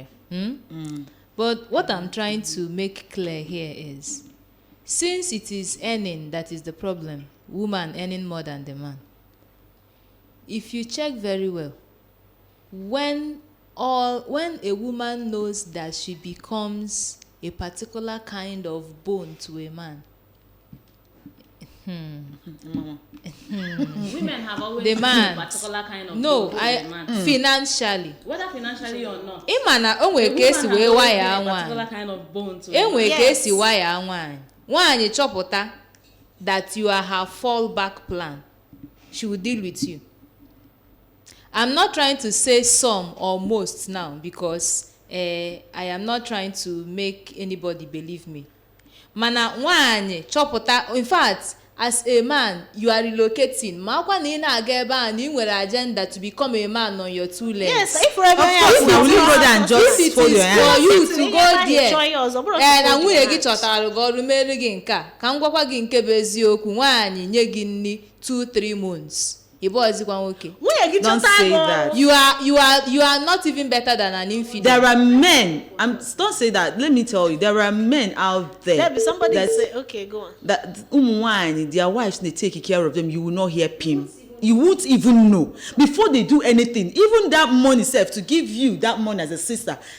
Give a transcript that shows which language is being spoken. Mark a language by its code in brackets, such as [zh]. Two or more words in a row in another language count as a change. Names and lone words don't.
[en] But what I'm trying to make clear here is, since it is earning that is the problem, woman earning more than the man, if you check very well, when a woman knows that she becomes a particular kind of bone to a man, Women have always the been man, a particular kind of no, bone to the man. financially, Whether financially or not. [ig] ịma na o nwere ka esi [en] A woman [ig] wee [en] has always [ig] waya [en] been a particular [ig] nwaanyị [en] kind of bone to e a man. [ig] nwere ka [en] Yes. [ig] esi waya nwaanyị chọpụta [en] that you are her fallback plan, she will deal with you. I'm not trying to say some or most now because I am not trying to make anybody believe me. [ig] Mana nwaanyị chọpụta, [en] in fact, as a man you are relocating, [ig] ma akwa na ị na-aga ebe a na ị nwere agenda [en] to become a man on your two legs. Yes, if forever course, now will you go there and If just it fold your is hands? for you to If go you there, enjoy yours, [ig] ọ bụrụ na [en] fold [ig] nwunye [en] your [ig] gị [en] hands. [ig] chọtara gị ọrụ meelu gị nke a, ka m gwakwa gị nke bụ eziokwu, nwaanyị nye gị nri 2-3 months, ị bụ ọzịkwa nwoke. Nwunye gị [en] Don't [ig] chọta [en] say [ig] gị [en] that. You are not even better than an infidel. There are men. Don't say that. Let me tell you, there are men out there. There be somebody that say, okay, go on. that their wives, they take care of them. You will not hear pim. You won't even know before they do anything. Even that money self to give you that money as a sister.